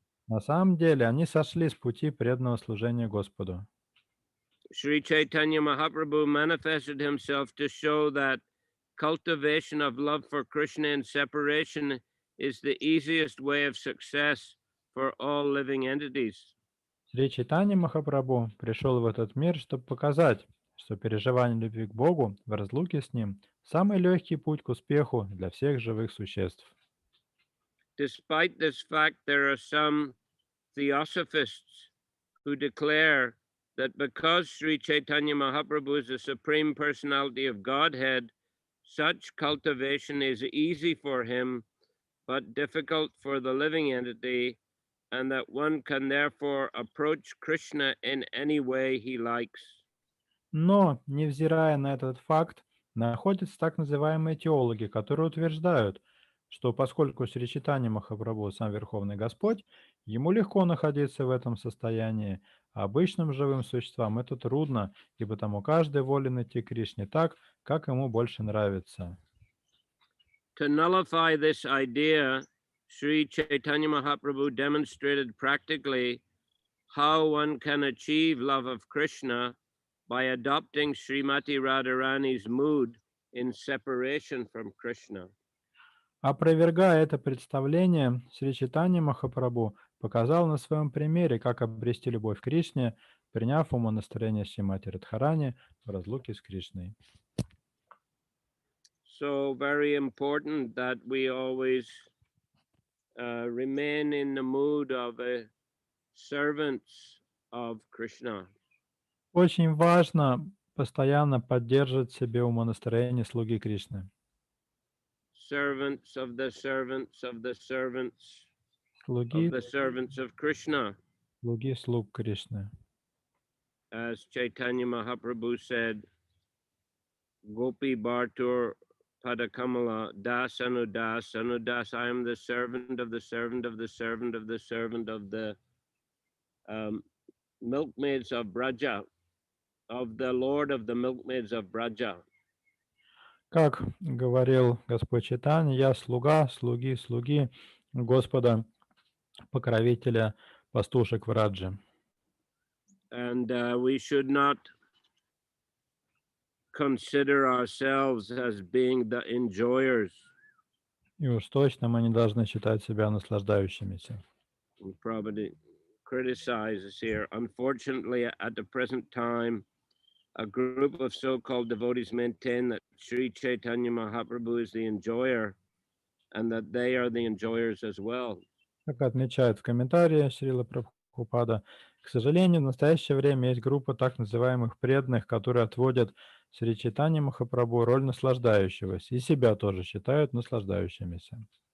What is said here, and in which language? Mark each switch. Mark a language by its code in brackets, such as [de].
[ru] На самом деле они сошли с пути преданного служения Господу. [en] Sri Chaitanya Mahaprabhu manifested himself to show that cultivation of love for Krishna and separation is the easiest way of success for all living entities. [ru] Шри Чайтанья Махапрабху пришел в этот мир, чтобы показать, что переживание любви к Богу в разлуке с Ним – самый легкий путь к успеху для всех живых существ. [en] Despite this fact, there are some theosophists who declare that because Sri Chaitanya Mahaprabhu is the Supreme Personality of Godhead, such cultivation is easy for him, but difficult for the living entity, and that one can therefore approach Krishna in any way he likes. [ru] Но, невзирая на этот факт, находятся так называемые теологи, которые утверждают, что поскольку Шри Чайтанья Махапрабху сам Верховный Господь, ему легко находиться в этом состоянии, а обычным живым существам это трудно, и потому каждый волен идти к Кришне так, как ему больше нравится. [en] To nullify this idea, Sri Chaitanya Mahaprabhu demonstrated practically how one can achieve love of Krishna by adopting Srimati Radharani's mood in separation from Krishna. [ru] Опровергая это представление, Шри Чайтанья Махапрабху показал на своем примере, как обрести любовь к Кришне, приняв умонастроение Шримати Радхарани в разлуке с Кришной. [en] So very important that we always remain in the mood of servants of Krishna. [ru] Очень важно постоянно поддерживать в себе умонастроение слуги Кришны. [en] Servants of the servants of the servants of [ru] Слуги, [en] the servants of Krishna. [ru] слуги слуг Кришны. [en] As Chaitanya Mahaprabhu said, [sa] Gopi Bhartur Padakamala Das Anudas Anudas, [en] I am the servant of the servant of the servant of the servant of the milkmaids of Braja, of the Lord of the milkmaids of Braja. [ru] Как говорил Господь Чайтанья, я слуга, слуги, слуги Господа, покровителя пастушек Враджи. [en] And we should not consider ourselves as being the enjoyers. [ru] И уж точно мы не должны считать себя наслаждающимися. [en] Prabhupada criticizes here. Unfortunately, at the present time, a group of so-called devotees maintain that Sri Chaitanya Mahaprabhu is the enjoyer and that they are the enjoyers as well. [ru] Как отмечает в комментарии Шрила Прабхупада, К сожалению, в настоящее время есть группа так называемых преданных, которые отводят Сри Чайтанье Махапрабху роль наслаждающегося и себя тоже считают наслаждающимися.